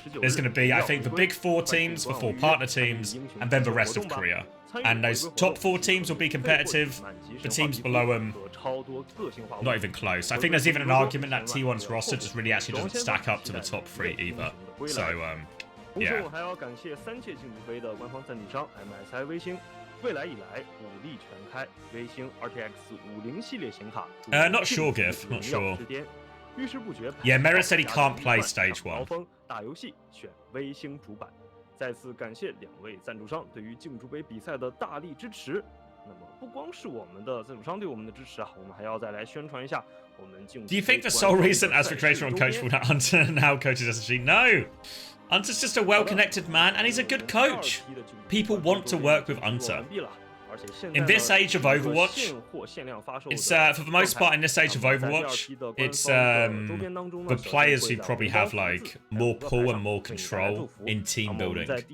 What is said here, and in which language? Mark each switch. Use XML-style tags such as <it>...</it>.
<en>There's going to be, I think, the big 4 teams, the 4 partner teams, and then the rest of Korea. And those top 4 teams will be competitive. The teams below them, not even close. I think there's even an argument that T1's roster just really actually doesn't stack up to the top 3 either. So, yeah.</en> <zh>还要感谢3届竞逐杯的官方赞助商 MSI 微星，未来以来武力全开，微星 RTX 50系列显卡。</zh> <en>Not sure, Gif. Not sure. Yeah, Merritt said he can't play stage 1.</en> <zh>大游戏选微星主板。再次感谢2位赞助商对于竞逐杯比赛的大力支持。那么不光是我们的赞助商对我们的支持啊，我们还要再来宣传一下我们竞逐杯。</zh> <en>Do you think the sole reason as the creator and coach will not Hunter now coaches SSG? No! Hunter's just a well-connected man, and he's a good coach. People want to work with Hunter. In this age of Overwatch, it's for the most part in this age of Overwatch, it's the players who probably have like more pull and more control in team building.</en>